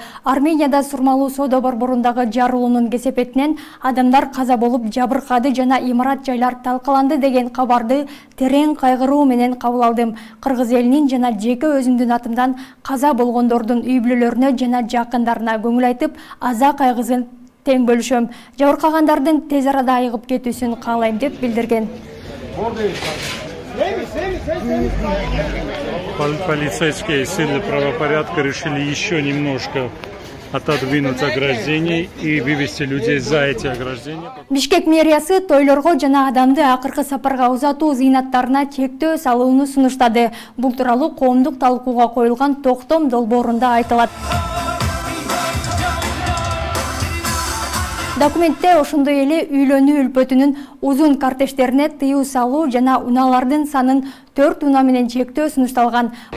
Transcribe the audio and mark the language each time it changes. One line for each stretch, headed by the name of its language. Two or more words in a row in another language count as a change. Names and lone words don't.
Kyrgyz: Арменияда Сурмалуу соода борборундагы жарылуунун кесепетинен адамдар каза болуп жабыркады жана имарат жайлар талкаланды деген кабарды терең кайгыруу менен кабыл алдым. Кыргыз элинин жана жеке өзүмдүн атымдан каза болгондордун үй бүлөлөрүнө жана жакындарына көңүл айтып, аза кайгысын тең бөлүшөм. Жабыркагандардын тез арада айыгып кетүүсүн каалайм деп билдирген.
Russian: Полицейские силы правопорядка решили еще немножко отодвинуть ограждений и вывести людей за эти ограждения.
Kyrgyz: Бишкек мэриясы тойлорго жана адамды акыркы сапарга узатуу зыйнаттарына чектөө салууну сунуштады. Бул тууралуу коомдук талкууга коюлган токтом долбоорунда айтылат. Документте ошондой эле үйлөнүү үлпөтүнүн узун кортеждерине тыюу салуу жана унаалардын санын 4 унаа менен чектөө сунушталган.